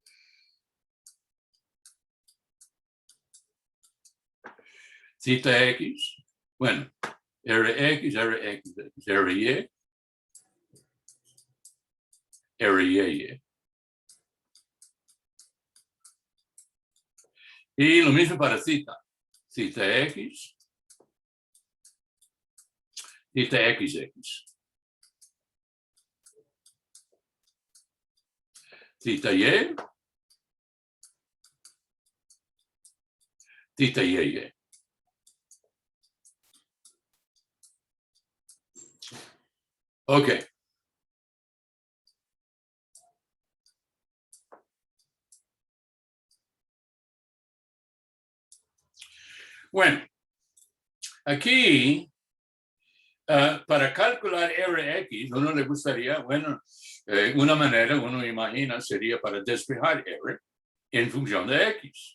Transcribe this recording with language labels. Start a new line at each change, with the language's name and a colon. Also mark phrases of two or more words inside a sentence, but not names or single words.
Spanish: Theta x, bueno, Rx, Rxx, Ry, Ry. Y lo mismo para theta. Theta x, theta xx. Theta y, theta y. Ok. Bueno, aquí, para calcular Rx, uno le gustaría, bueno, una manera, uno imagina, sería para despejar R en función de X.